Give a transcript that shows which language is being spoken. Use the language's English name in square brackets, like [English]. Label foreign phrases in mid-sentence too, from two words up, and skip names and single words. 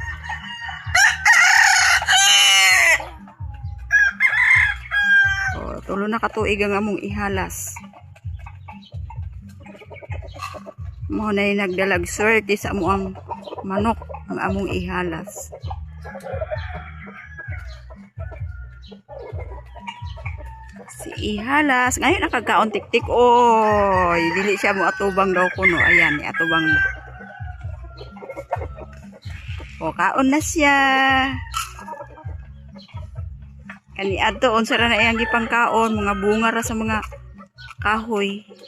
[Cebuano] Tulo na katuig ang among ihalas. Mo na nagdalag swerte sa amuang manok ang among ihalas. Si ihalas ngayon nakagkaon tik-tik. Oy, dili siya mo atubang daw kuno. Ayan, ni atubang. Kaon na siya. Kani adto unsa ra na iyang gipangkaon, mga bunga ra sa mga kahoy.